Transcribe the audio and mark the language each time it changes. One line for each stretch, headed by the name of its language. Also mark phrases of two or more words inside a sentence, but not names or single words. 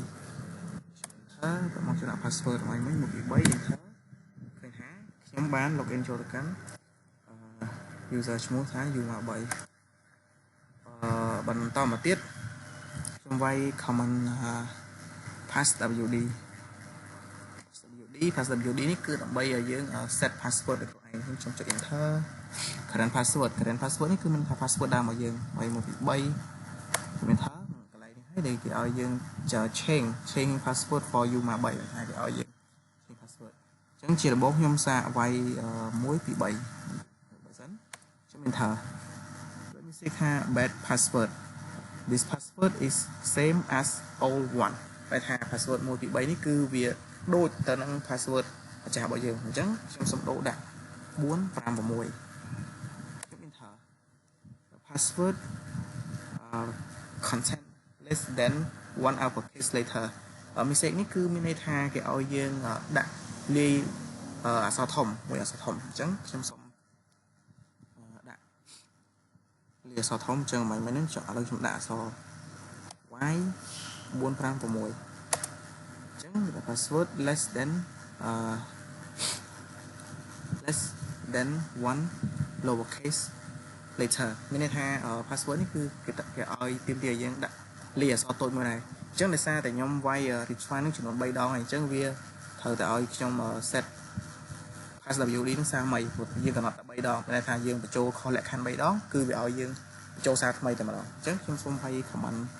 Khmer: បន្តមកខ្ញុំដាក់ password ថ្មីមួយ1 2 3 enter ឃើញថាខ្ញុំបាន login ចូលទៅកាន់user ឈ្មោះថា Yuma 3បន្តមកទៀតខ្ញុំវាយ
English: command passwd
Khmer: នេះគឺដើម្បីឲ្យយើង
English: set password
Khmer: ឲ្យខ្លួនឯងខ្ញុំចុច
English: enter current password
Khmer: នេះគឺមានថា password ដើមរបស់យើង3 1 2 3 enter កន្លែងនេះហើយដែលគេឲ្យយើង
English: change password for Yuma 3
Khmer: ហើយគេឲ្យយើង
English: change password
Khmer: អចឹងជារបបខ្ញុំសាក វាយ1 2 3បើសិនខ្ញុំ
English: enter let me see
Khmer: ថា
English: bad password this password is same as old one
Khmer: តែ ថា password 1 2 3នេះគឺវាដូចទៅនឹង password ម្ចាស់របស់យើងអញ្ចឹងខ្ញុំសុំដូរ ដាក់4 5 6ខ្ញុំ
English: enter password content less than 1 uppercase letter mistake
Khmer: នេះគឺមានន័យថាគេឲ្យយើងដាក់លាយអក្សរធំមួយអក្សរធំអញ្ចឹងខ្ញុំសុំដាក់លាយអក្សរធំអញ្ចឹងមិនមែនហ្នឹងឥឡូវខ្ញុំដាក់អក្សរ y 4 5 6អញ្ចឹង
English: password less than 1 lowercase letter
Khmer: មានន័យថា password នេះគឺគេឲ្យទាមទារយើងដាក់លាយអក្សរតូចមួយដែរអញ្ចឹងដោយសារតែខ្ញុំវាយ refine នឹងចំនួន3ដងហើយអញ្ចឹងវាត្រូវតែឲ្យខ្ញុំ
English: set passwd
Khmer: នឹងសារថ្មីព្រោះយើងកំណត់តែ3ដងតែថាយើងបញ្ចូលខុសលក្ខខណ្ឌ3ដងគឺវាឲ្យយើងបញ្ចូលសារថ្មីតែម្ដងអញ្ចឹងខ្ញុំសូមវាយ command